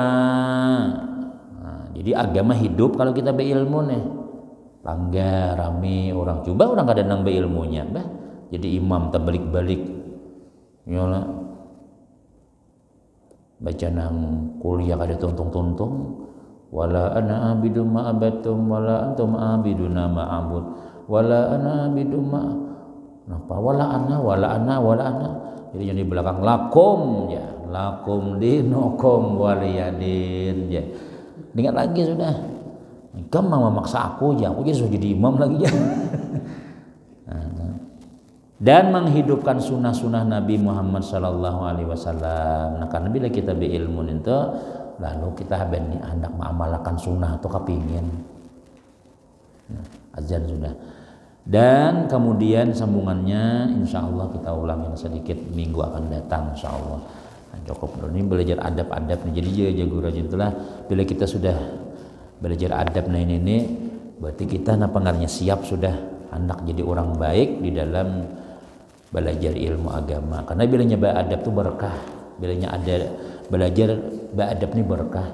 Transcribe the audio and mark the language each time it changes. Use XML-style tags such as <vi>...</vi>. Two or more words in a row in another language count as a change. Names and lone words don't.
<bjn>Nah, jadi agama hidup kalau kita berilmu nih. Langgar rame orang coba orang kada nang beilmunya, jadi imam terbalik-balik. Nyola baca nang kuliah kada tuntung-tuntung,</bjn> <ar>ولا أنا عابد ما عبدتم ولا أنتم عابدون ما أعبد ولا أنا عابد ما napa ولا أنا.</ar> <bjn>Jadi yang di belakang</bjn> <ar>لكم يا لكم دينكم ولي دين</ar> <bjn>ya. Ingat lagi sudah. Kamu mau memaksa aku ya, aku sudah jadi imam lagi ya. Dan menghidupkan sunnah-sunnah Nabi Muhammad</bjn> <ar>صلى الله عليه وسلم.</ar> <bjn>Nah, karena bila kita berilmu itu, lalu kita hendak mengamalkan sunnah atau kepingin. Nah, azan sudah. Dan kemudian sambungannya,</bjn> <ar>إن شاء الله</ar> <bjn>kita ulangin sedikit minggu akan datang,</bjn> <ar>إن شاء الله.</ar> <bjn>Nah, cukup dulu ini belajar adab-adab nih. Jadi jago rajin itulah. Bila kita sudah belajar adab nah ini, berarti kita pengarnya siap sudah hendak jadi orang baik di dalam belajar ilmu agama. Karena bilanya adab itu berkah. Bilanya ada belajar adab ini berkah.</bjn>